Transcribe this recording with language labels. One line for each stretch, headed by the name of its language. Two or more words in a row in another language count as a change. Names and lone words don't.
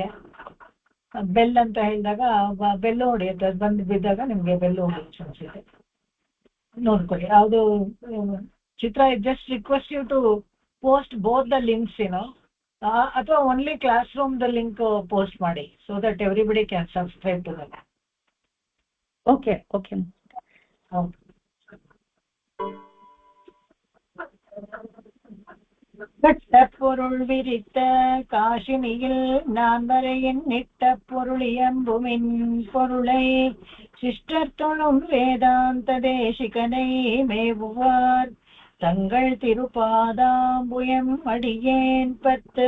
Kannada: ಬೆಲ್ ಅಂತ ಹೇಳಿದಾಗ ಬೆಲ್ಲು ಹೊಡೆಯುತ್ತೆ, ಅದು ಬಂದು ಬಿದ್ದಾಗ ನಿಮಗೆ ಬೆಲ್ಲು ಹೊಡೆಯುತ್ತೆ ಚಾನ್ಸ್ ನೋಡ್ಕೊಳ್ಳಿ. ಯಾವುದು ಚಿತ್ರ
English: just request you to post both the links
Kannada: ಏನೋ, ಅಥವಾ
English: only class room the link
Kannada: ಪೋಸ್ಟ್ ಮಾಡಿ
English: so that everybody can subscribe to that. OK OK.
Kannada: ಹೌದು.
Tamil: பொருள் விரித்த காசினியில் நான் வரை எண்ணிட்ட பொருளியம்புமின் பொருளை சிஷ்டர் தொழும் வேதாந்த தேசிகனை மேவுவார் தங்கள் திருப்பாதாம்புயம் அடியேன் பத்து.